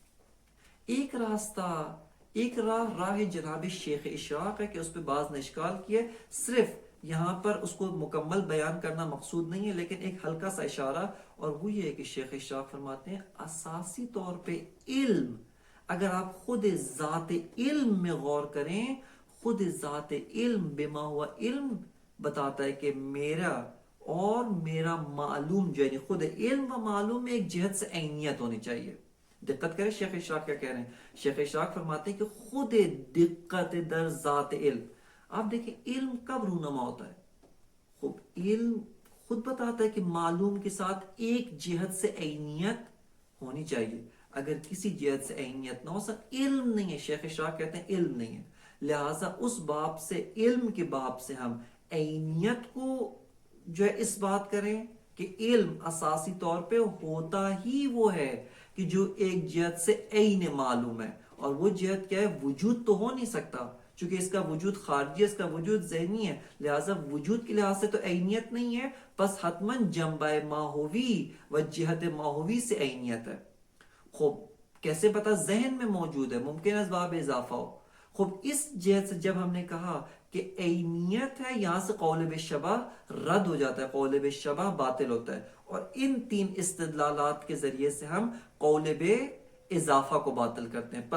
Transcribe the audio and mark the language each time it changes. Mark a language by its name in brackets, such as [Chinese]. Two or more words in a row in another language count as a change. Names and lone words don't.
[Urdu] ایک راستہ، ایک راہ جناب شیخ اشراق ہے کہ اس پہ بعض نے اشکال کیا، صرف یہاں پر اس کو مکمل بیان کرنا مقصود نہیں ہے، لیکن ایک ہلکا سا اشارہ، اور وہ یہ ہے کہ شیخ اشراق فرماتے ہیں اساسی طور پہ علم، اگر آپ خود ذات علم میں غور کریں، خود ذات علم [Arabic] بما ہوا علم [Urdu] بتاتا ہے کہ میرا اور میرا معلوم جو ہے، خود علم و معلوم میں ایک جہت سے عینیت ہونی چاہیے۔ دقت کریں شیخ اشراق کیا کہہ رہے ہیں۔ شیخ اشراق فرماتے ہیں کہ [Persian] خود دقت در ذات علم، [Urdu] آپ دیکھیں علم کب رونما ہوتا ہے؟ خب علم خود بتاتا ہے کہ معلوم کے ساتھ ایک جہت سے عینیت ہونی چاہیے، اگر کسی جہت سے عینیت نہ ہو سکتا علم نہیں ہے۔ شیخ اشراق کہتے ہیں علم نہیں ہے، لہٰذا اس باب سے، علم کے باب سے ہم عینیت کو جو ہے اس بات کریں کہ علم اساسی طور پہ ہوتا ہی وہ ہے کہ جو ایک جہت سے عین معلوم ہے، اور وہ جہت کیا ہے؟ وجود تو ہو نہیں سکتا، چونکہ اس کا وجود خارجی ہے، اس کا وجود ذہنی ہے، لہٰذا وجود کے لحاظ سے تو عینیت نہیں ہے، بس [Persian] حتماً جنبہ ماہوی و جہت ماہوی [Urdu] سے عینیت ہے۔ خوب کیسے پتا؟ ذہن میں موجود ہے، ممکن اسباب اضافہ ہو۔ خوب اس جہت سے جب ہم نے کہا کہ عینیت ہے، یہاں سے قول بالشبہ رد ہو جاتا ہے، قول بالشبہ باطل ہوتا ہے، اور ان 3 استدلالات کے ذریعے سے ہم قول اضافہ کو باطل کرتے ہیں.